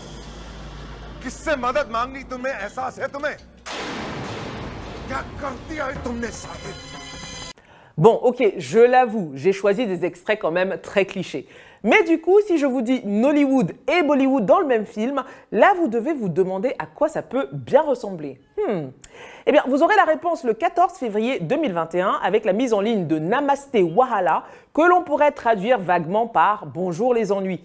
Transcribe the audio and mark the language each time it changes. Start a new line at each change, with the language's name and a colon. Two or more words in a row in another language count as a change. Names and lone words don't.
Hindi: किससे मदद मांगनी तुम्हें एहसास है तुम्हें? क्या कर दिया है तुमने साहिब?
French: Bon, ok, je l'avoue, j'ai choisi des extraits quand même très clichés. Mais du coup, si je vous dis Nollywood et Bollywood dans le même film, là vous devez vous demander à quoi ça peut bien ressembler. Eh bien, vous aurez la réponse le 14 février 2021 avec la mise en ligne de Namasté Wahala, que l'on pourrait traduire vaguement par « Bonjour les ennuis ».